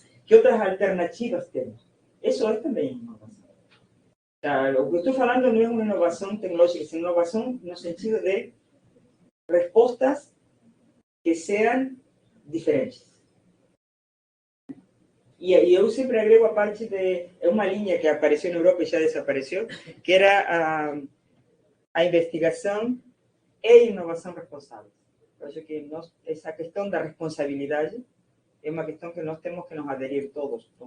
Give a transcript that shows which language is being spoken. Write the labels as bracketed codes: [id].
[pt] Que outras alternativas temos? Isso é também inovação. [es] O sea, lo que estoy hablando no es una innovación tecnológica, es una innovación en el sentido de respuestas que sean diferentes. [pt] E eu sempre agrego a parte de... É uma linha que apareceu na Europa e já desapareceu, que era a investigação e inovação responsável. Eu acho que essa questão da responsabilidade é uma questão que nós temos que nos aderir todos.